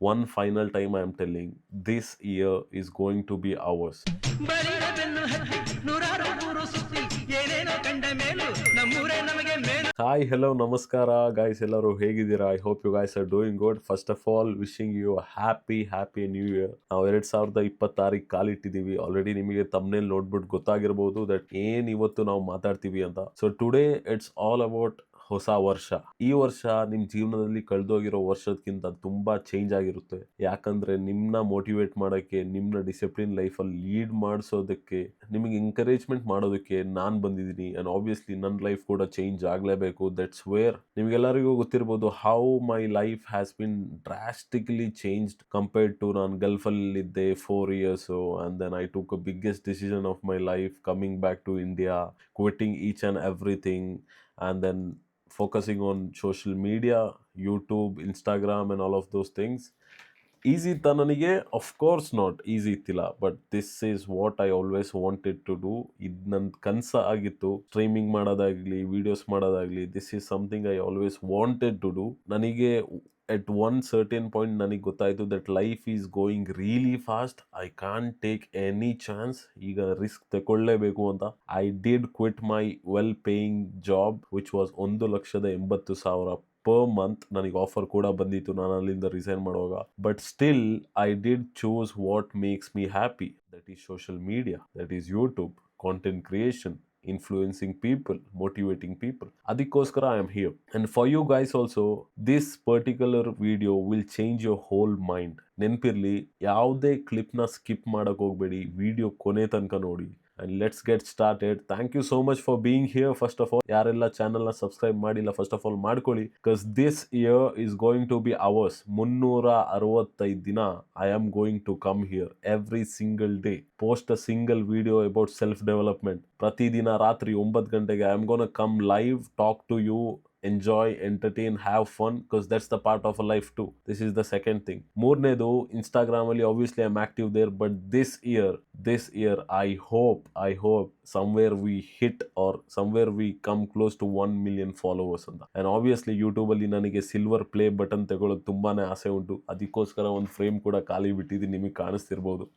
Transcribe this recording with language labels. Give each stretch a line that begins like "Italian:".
English: one final time I am telling, this year is going to be ours.
Kannada: ಬಲಿರ ಬೆನ್ನು ಹತ್ತಿ ನೂರಾರು ಊರು ಸುತ್ತಿ ಏನೇನೋ ಕಂಡ ಮೇಲು ನಮ್ಮೂರೇ ನಮಗೆ ಮೇಲು.
English: Hi, hello, namaskara, guys.
Kannada: ಎಲ್ಲರೂ ಹೇಗಿದ್ದೀರಾ?
English: I hope you guys are doing good. First of all, wishing you a happy new year.
Kannada: ನಾವು 2026 ಕಾಲಿಟ್ಟಿದ್ದೀವಿ. ಆಲ್ರೆಡಿ ನಿಮಗೆ ತಮ್ನೇಲ್ ನೋಡ್ಬಿಟ್ಟು ಗೊತ್ತಾಗಿರ್ಬೋದು ದಟ್ ಏನ್ ಇವತ್ತು ನಾವು ಮಾತಾಡ್ತೀವಿ ಅಂತ.
English: so today it's all about
Kannada: ಹೊಸ ವರ್ಷ. ಈ ವರ್ಷ ನಿಮ್ ಜೀವನದಲ್ಲಿ ಕಳೆದೋಗಿರೋ ವರ್ಷದಕ್ಕಿಂತ ತುಂಬಾ ಚೇಂಜ್ ಆಗಿರುತ್ತೆ. ಯಾಕಂದ್ರೆ ನಿಮ್ನ ಮೋಟಿವೇಟ್ ಮಾಡಕ್ಕೆ, ನಿಮ್ನ ಡಿಸಿಪ್ಲಿನ್ ಲೈಫ್ ಅಲ್ಲಿ ಲೀಡ್ ಮಾಡಿಸೋದಕ್ಕೆ, ನಿಮಗೆ ಎಂಕರೇಜ್ಮೆಂಟ್ ಮಾಡೋದಕ್ಕೆ ನಾನ್ ಬಂದಿದ್ದೀನಿ. ಅಂಡ್ ಆಬ್ವಿಯಸ್ಲಿ ನನ್ನ ಲೈಫ್ ಕೂಡ ಚೇಂಜ್ ಆಗ್ಲೇಬೇಕು.
English: that's where
Kannada: ನಿಮ್ಗೆಲ್ಲರಿಗೂ ಗೊತ್ತಿರ್ಬೋದು
English: how my life has been drastically changed compared to
Kannada: ನಾನು ಗಲ್ಫ್ ಅಲ್ಲಿ ಇದ್ದೆ
English: 4 years and then I took a biggest decision of my life coming back to India, quitting each and everything and then focusing on social media, YouTube, Instagram and all of those things.
Kannada: Easy ಇತ್ತ ನನಗೆ?
English: Of course not easy ಇತ್ತಿಲ್ಲ, but this is what I always wanted to do.
Kannada: ಇದು ನನ್ನ ಕನಸ ಆಗಿತ್ತು. Streaming ಮಾಡೋದಾಗ್ಲಿ, videos ಮಾಡೋದಾಗ್ಲಿ,
English: This is something I always wanted to do.
Kannada: ನನಗೆ ಎಟ್ one certain point ನನಗೆ ಗೊತ್ತಾಯಿತು
English: That life is going really fast. I can't take any chance.
Kannada: ಈಗ ರಿಸ್ಕ್ ತಗೊಳ್ಳೇಬೇಕು ಅಂತ
English: I did quit my well paying job which was 1,80,000 per month.
Kannada: ನನಗೆ offer ಕೂಡ ಬಂದಿತ್ತು ನಾನು ಅಲ್ಲಿಂದ ರಿಸೈನ್ ಮಾಡುವಾಗ.
English: But still I did choose what makes me happy. That is social media, that is YouTube, content creation, influencing people, motivating people. ಅದಕ್ಕೋಸ್ಕರ I am here. And for you guys also, this particular video will change your whole mind.
Kannada: ನೆನಪಿರ್ಲಿ, ಯಾವುದೇ ಕ್ಲಿಪ್ನ skip ಮಾಡಕ್ ಹೋಗ್ಬೇಡಿ, video ಕೊನೆ ತನಕ ನೋಡಿ.
English: And let's get started. Thank you so much for being here. First of all,
Kannada: ಯಾರೆಲ್ಲ ಚಾನಲ್ನ subscribe ಮಾಡಿಲ್ಲ, first of all ಮಾಡ್ಕೊಳ್ಳಿ.
English: Because this year is going to be ours. 365 ದಿನ I am going to come here every single day. Post a single video about self-development.
Kannada: ಪ್ರತಿದಿನ ರಾತ್ರಿ 9 ಗಂಟೆಗೆ
English: I am gonna come live, talk to you, enjoy, entertain, have fun, because that's the part of a life too. This is the second thing.
Kannada: ಮೂರನೇದು, Instagram ಅಲ್ಲಿ
English: obviously I'm active there, but this year I hope somewhere we hit or somewhere we come close to 1 million followers ಅಂತ.
Kannada: and obviously YouTube ಅಲ್ಲಿ ನನಗೆ silver play button ತಗೊಳ್ಳೋಕೆ ತುಂಬಾನೇ ಆಸೆ ಉಂಟು. ಅದಕ್ಕೋಸ್ಕರ ಒಂದು ಫ್ರೇಮ್ ಕೂಡ ಖಾಲಿ ಬಿಟ್ಟಿದ್ದೀನಿ, ನಿಮಗೆ ಕಾಣಿಸ್ತಿರ್ಬೋದು.